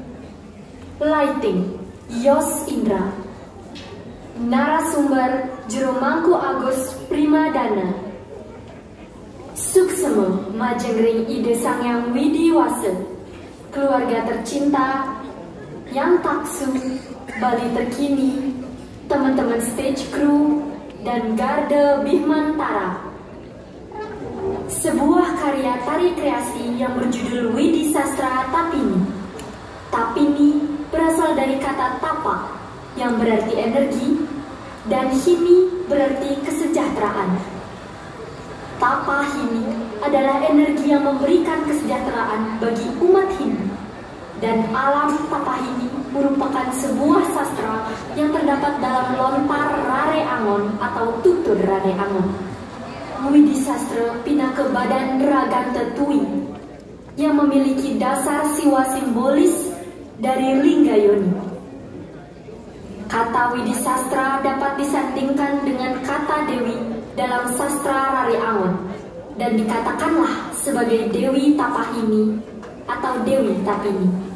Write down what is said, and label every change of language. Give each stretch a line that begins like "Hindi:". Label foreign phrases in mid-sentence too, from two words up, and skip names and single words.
Indonesian: Lighting Yos Indra. Narasumber Jeromangku Agus Primadana.
Balinese: Suksema Majengring Ide Sangyang Widi Wase.
Indonesian: Keluarga tercinta, yang taksu, Bali terkini, teman-teman stage crew, dan garde Bihmantara. Sebuah karya tari kreasi yang berjudul Widi Sastra Tapini. Tapini berasal dari kata tapa yang berarti energi dan hini berarti kesejahteraan. Tapa hini adalah energi yang memberikan kesejahteraan bagi umat Hindu. Dan alam tapa hini merupakan sebuah sastra yang terdapat dalam lontar Rare Angon atau tutur Rare Angon. Widi Sastra Pinaka Badan Raganta Tui yang memiliki dasar siwa simbolis dari Linggayoni. Kata Widi Sastra dapat disandingkan dengan kata Dewi dalam sastra Rare Angon dan dikatakanlah sebagai Dewi Tapahini atau Dewi Tapini.